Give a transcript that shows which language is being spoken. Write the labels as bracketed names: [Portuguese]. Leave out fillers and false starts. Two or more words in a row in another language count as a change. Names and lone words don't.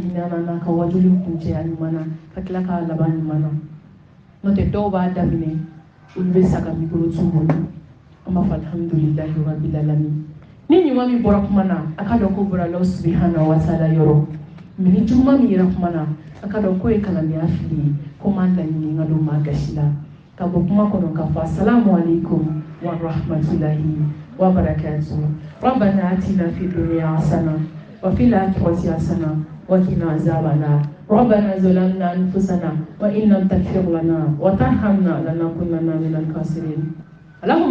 [Bambara] hinɛ an na ka wajuli kuncɛya ɲuman na ka tila k'a laban ɲuman na n'o tɛ dɔw b'a daminɛ olu bɛ sa ka mikoro t'u bolo an b'a fɔ [Arabic] الحمد لله رب العالمين [Bambara] ni ɲuman min bɔra kuma na a ka dɔn ko bɔra [Arabic] الله سبحانه وتعالى [Bambara] yɔrɔ mais ni juguman min yɛrɛ kuma na a ka dɔn k'o ye kalandenya fili ye ko m'an laɲini n ka don maa gasi la ka bɔ kuma kɔnɔ k'a fɔ [Arabic] السلام عليكم ورحمة الله وبركاته ربنا آتنا في الدنيا حسنة وفي الآخرة حسنة وقنا عذاب النار ربنا ظلمنا أنفسنا وإن لم تغفر لنا وترحمنا لنكونن من الخاسرين اللهم